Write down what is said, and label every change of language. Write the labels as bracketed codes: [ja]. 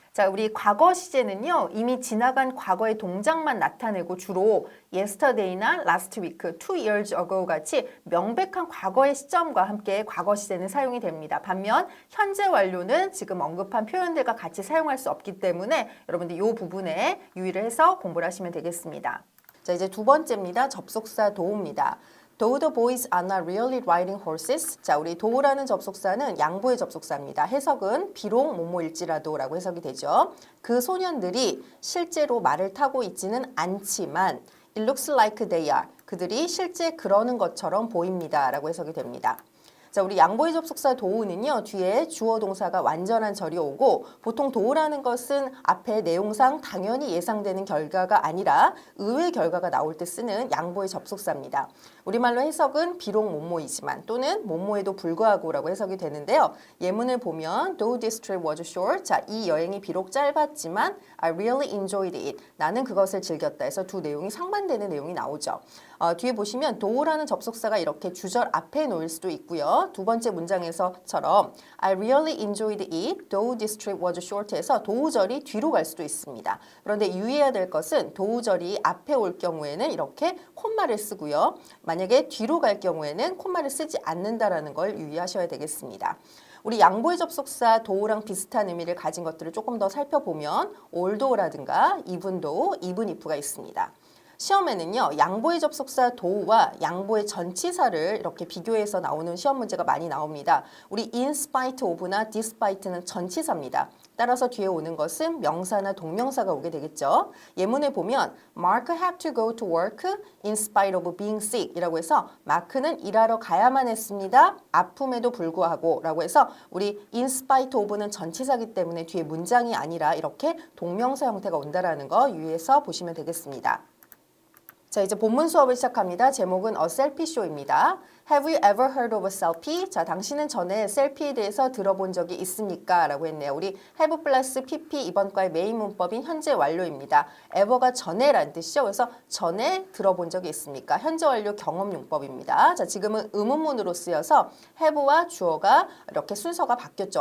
[ko] 자, 우리 과거 시제는요. 이미 지나간 과거의 동작만 나타내고 주로 yesterday나 last week, 2 years ago 같이 명백한 과거의 시점과 함께 과거 시제는 사용이 됩니다. 반면 현재 완료는 지금 언급한 표현들과 같이 사용할 수 없기 때문에 여러분들 이 부분에 유의를 해서 공부를 하시면 되겠습니다. 자, 이제 두 번째입니다. 접속사 도우입니다. [en] Though the boys are not really riding horses. [ko] 자, 우리 do라는 접속사는 양보의 접속사입니다. 해석은 비록 뭐뭐일지라도 라고 해석이 되죠. 그 소년들이 실제로 말을 타고 있지는 않지만 [en] It looks like they are. [ko] 그들이 실제 그러는 것처럼 보입니다. 라고 해석이 됩니다. 자, 우리 양보의 접속사 도우는요. 뒤에 주어 동사가 완전한 절이 오고 보통 도우라는 것은 앞에 내용상 당연히 예상되는 결과가 아니라 의외의 결과가 나올 때 쓰는 양보의 접속사입니다. 우리말로 해석은 비록 뭐뭐이지만 또는 뭐뭐에도 불구하고 라고 해석이 되는데요. 예문을 보면 [en] Though this trip was short. [ko] 자, 이 여행이 비록 짧았지만 [en] I really enjoyed it. [ko] 나는 그것을 즐겼다 해서 두 내용이 상반되는 내용이 나오죠. 뒤에 보시면 do라는 접속사가 이렇게 주절 앞에 놓일 수도 있고요. 두 번째 문장에서처럼 [en] I really enjoyed it, though this trip was short [ko] 해서 도우절이 뒤로 갈 수도 있습니다. 그런데 유의해야 될 것은 도우절이 앞에 올 경우에는 이렇게 콤마를 쓰고요. 만약에 뒤로 갈 경우에는 콤마를 쓰지 않는다라는 걸 유의하셔야 되겠습니다. 우리 양보의 접속사 도우랑 비슷한 의미를 가진 것들을 조금 더 살펴보면 although라든가 even though, even if가 있습니다. 시험에는요. 양보의 접속사 do와 양보의 전치사를 이렇게 비교해서 나오는 시험 문제가 많이 나옵니다. 우리 in spite of나 despite는 전치사입니다. 따라서 뒤에 오는 것은 명사나 동명사가 오게 되겠죠. 예문을 보면 [en] Mark had to go to work in spite of being sick [ko] 이라고 해서 마크는 일하러 가야만 했습니다. 아픔에도 불구하고 라고 해서 우리 in spite of는 전치사이기 때문에 뒤에 문장이 아니라 이렇게 동명사 형태가 온다라는 거 유의해서 보시면 되겠습니다. 자, 이제 본문 수업을 시작합니다. 제목은 [en] A Selfie Show입니다. Have you ever heard of a selfie? [ko] 자, 당신은 전에 셀피에 대해서 들어본 적이 있습니까? 라고 했네요. 우리 have 플러스 pp 이번 과의 메인 문법인 현재 완료입니다. ever가 전에라는 뜻이죠. 그래서 전에 들어본 적이 있습니까? 현재 완료 경험 용법입니다. 자, 지금은 의문문으로 쓰여서 have와 주어가 이렇게 순서가 바뀌었죠.